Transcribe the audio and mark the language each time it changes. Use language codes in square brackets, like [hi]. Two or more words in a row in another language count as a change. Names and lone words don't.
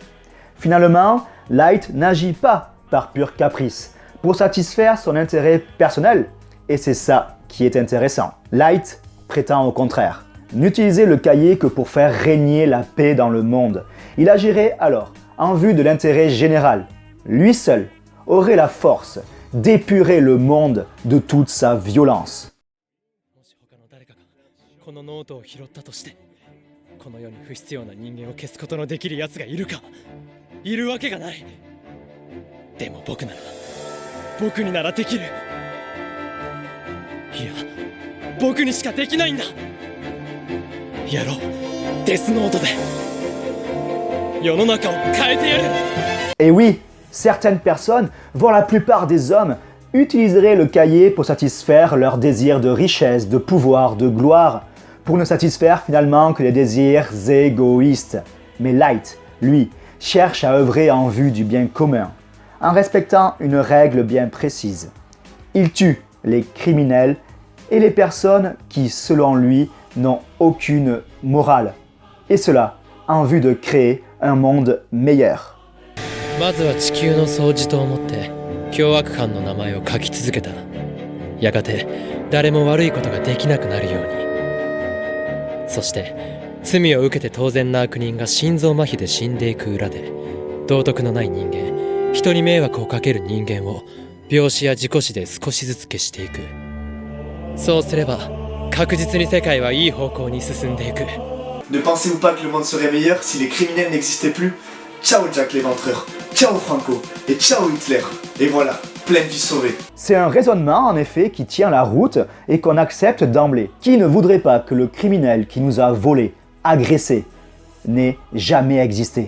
[fr] Finalement, Light n'agit pas par pur caprice, pour satisfaire son intérêt personnel, et c'est ça qui est intéressant. Light prétend au contraire n'utiliser le cahier que pour faire régner la paix dans le monde. Il agirait alors en vue de l'intérêt général. Lui seul aurait la force d'épurer le monde de toute sa violence. [ja] このノートを拾ったとして、この世に不必要な人間を消すことのできる奴がいるか、いるわけがない。でも僕にならできる。いや、僕にしかできないんだ。やろう、デスノートで世の中を変えてやる。 [fr] Et oui, certaines personnes, voire la plupart des hommes, utiliseraient le cahier pour satisfaire leurs désirs de richesse, de pouvoir, de gloire, pour ne satisfaire finalement que les désirs égoïstes. Mais Light, lui, cherche à œuvrer en vue du bien commun, en respectant une règle bien précise. Il tue les criminels et les personnes qui, selon lui, n'ont aucune morale. Et cela en vue de créer un monde meilleur. [ja] まずは地球の掃除と思って凶悪犯の名前を書き続けた。やがて誰も悪いことができなくなるように。そして罪を受けて当然な悪人が心臓麻痺で死んでいく裏で、道徳のない人間、人に迷惑をかける人間を病死や事故死で少しずつ消していく。そうすれば確実に世界はいい方向に進んでいく。 [fr] Ne pensez-vous pas que le monde serait meilleur si les criminels n'existaient plus? Ciao Jack l'éventreur, ciao Franco et ciao Hitler. Et voilà, pleine vie sauvée. C'est un raisonnement en effet qui tient la route et qu'on accepte d'emblée. Qui ne voudrait pas que le criminel qui nous a volé, agressé, n'ait jamais existé?